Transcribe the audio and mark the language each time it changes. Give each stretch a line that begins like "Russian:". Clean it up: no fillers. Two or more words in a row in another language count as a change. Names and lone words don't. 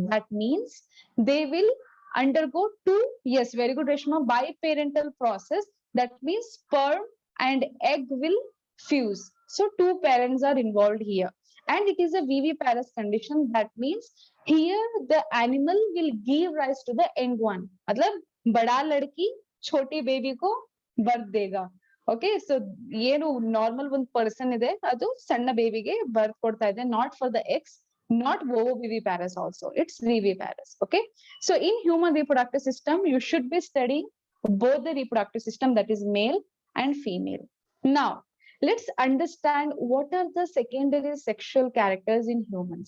English: That means they will undergo two, yes, very good, Reshma, biparental process. That means sperm and egg will fuse. So two parents are involved here. And it is a viviparous condition. That means here the animal will give rise to the young one.
Hindi: मतलब बड़ा लड़की छोटी बेबी को birth देगा.
English: Okay, so
Kannada: ಏನು ನಾರ್ಮಲ್ ಒಂದು ಪರ್ಸನ್ ಇದೆ ಅದು ಸಣ್ಣ ಬೇಬಿಗೆ ಬರ್ತ್ ಕೊಡ್ತಾ ಇದೆ,
English: not for the X, not ovoviviparous also, it's viviparous. Okay, so in human reproductive system you should be studying both the reproductive system, that is male and female. Now let's understand what are the secondary sexual characters in humans.